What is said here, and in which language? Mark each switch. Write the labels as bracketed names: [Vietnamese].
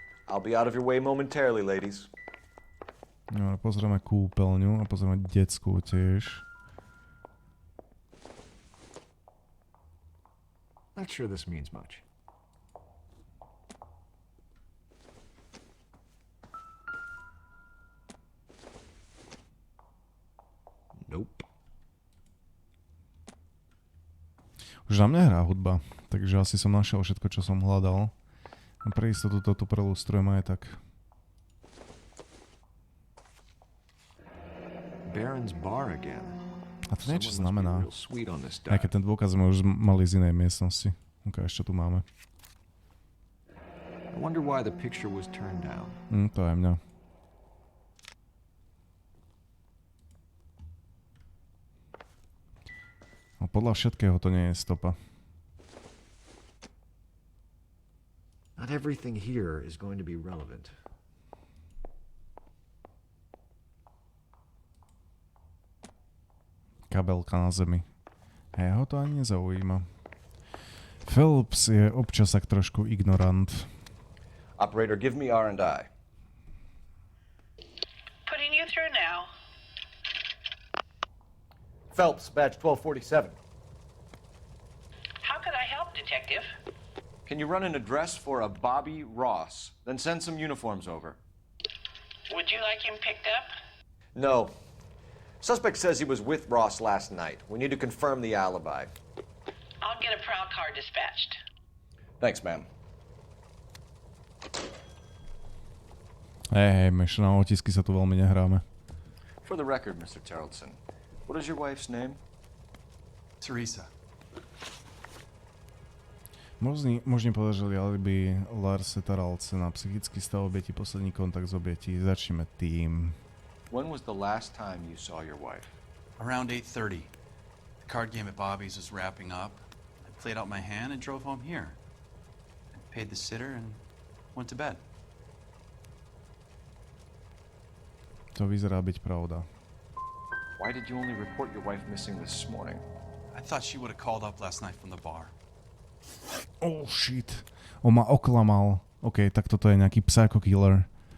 [English] I'll be out of your way momentarily, ladies. [Slovak] No, pozrieme kúpeľňu a pozrieme detskú tiež. [English] Not sure this means much. Nope. [Slovak] Už na mňa hrá hudba, takže asi som našiel všetko, čo som hľadal. A pre istotu to tu prelustrujem aj tak. [English] Baron's bar again. [Slovak] A to niečo znamená. Aj keď ten dôkaz sme už mali z inej miestnosti. Ukáž, čo tu máme. [English] I wonder why the picture was turned down. [Slovak] To je mňa. No podľa všetkého to nie je stopa. [English] Not everything here is going to be relevant. [Slovak] Kabelka na zemi. Jeho to ani nezaujíma. Phelps je občas tak trošku ignorant. [English] Operator, give me R&I. Putting you through now. Phelps, badge 1247. How could I help, Detective? Can you run an address for a Bobby Ross? Then send some uniforms over. Would you like him picked up? No. Suspect says he was with Ross last night. We need to confirm the alibi. I'll get a prowl car dispatched. Thanks, ma'am. [Slovak] Hej, myš, na otisky sa tu veľmi nehráme. [English] For the record, Mr. Terrellson, what is your wife's name? Teresa. [Slovak] Možný podľa alibi Larsa Terrellsona, psychický stav obeti, posledný kontakt s obetí. Začneme tým. [English] When was the last time you saw your wife? Around 8:30. The card game at Bobby's was wrapping up. I played out my hand and drove home here. I paid the sitter and went to bed. [Slovak] To vyzerá byť pravda. [English] Why did you only report your wife missing this morning? I thought she would have called up last night from the bar. Oh shit. [Slovak] On ma oklamal. OK, tak toto je nejaký psycho killer.